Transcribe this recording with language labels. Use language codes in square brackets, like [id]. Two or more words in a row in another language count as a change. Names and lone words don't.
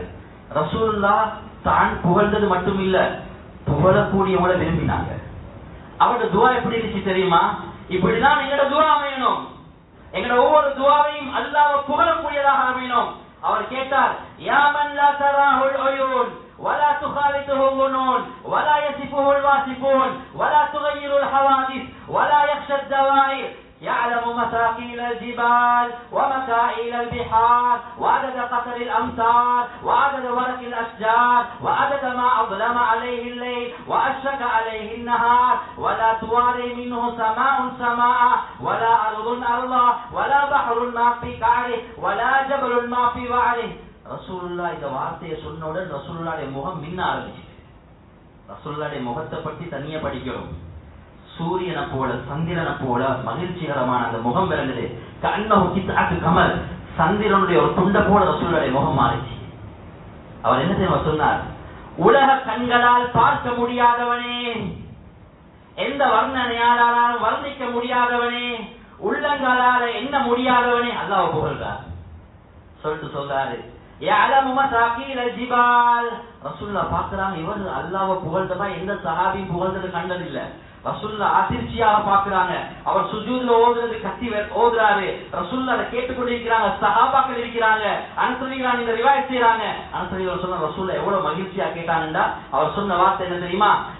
[ta] ரசூலுல்லாஹ் தான் புகழ்ந்தது மட்டும் இல்ல, புகழக்கூடியவங்கள விரும்பினாங்க. அவருடைய துஆ எப்படி இருந்துச்சு தெரியுமா? இப்படிதான் எங்களோட துஆ அமையணும். எங்களோட ஒவ்வொரு துஆவையும் அல்லாஹ்வை புகழக்கூடியதாக அமையணும். அவர் கேட்டார், [ar] يا من لا تراه العيون ولا تخالطه الظنون ولا يصفه الواصفون ولا تغير الحوادث ولا يخشى الدوائر يعلم مثاقيل الجبال ومكائل البحار وعدد قطر الأمطار وعدد ورق الأشجار وعدد ما أظلم عليه الليل وأشرق عليه النهار ولا تواري منه سماء سماء ولا أرض أرضا ولا بحر ما في قعره ولا جبل ما في وعره. [ta] ரசூலுல்லாஹ் இந்த வார்த்தையை சொன்னவுடன் ரசூலுல்லாஹ்வுடைய முகம் மின்ன ஆரம்பிச்சு. ரசூலுல்லாஹ்வுடைய முகத்தை பற்றி தனியா படிக்கிறோம். சூரியனை போல சந்திரனை போல மகிழ்ச்சிகரமான அந்த முகம் விளங்குது. [ar] كأنه قطعة قمر, [ta] சந்திரனுடைய ஒரு துண்டை போல ரசூலுல்லாஹ்வுடைய முகம் மாறிச்சு. அவர் என்ன தெரியுமா சொன்னார்? உலக கண்களால் பார்க்க முடியாதவனே, எந்த வர்ணனையாலும் வர்ணிக்க முடியாதவனே, உள்ளங்களால எண்ண முடியாதவனே அல்லாஹ் புகழ்றார். சொல்லிட்டு சொல்றாரு, [ar] يعلم مثاقيل الجبال. [ta] ரசூலுல்லாஹ் பார்க்கறாங்க, இவர் அல்லாஹ்வை புகழ்ந்ததா எந்த சஹாபியும் புகழ்ந்தது கண்டதில்லை. ரசூலுல்லாஹ் அதிர்ச்சியாக பார்க்கறாங்க. அவர் சுஜூதுல ஓதுறது கத்தி ஓதுறாரு. ரசூலுல்லாஹ் அதை கேட்டுக்கொண்டிருக்கிறாங்க, சஹாபாக்கள் இருக்கிறாங்க. அன்சரிகளான் இந்த ரிவாயத் செய்றாங்க. அன்சரிகள் சொன்ன ரசூலுல்லாஹ் எவ்வளவு மகிழ்ச்சியா கேட்டாங்கண்டா, அவர் சொன்ன வார்த்தை என்ன தெரியுமா?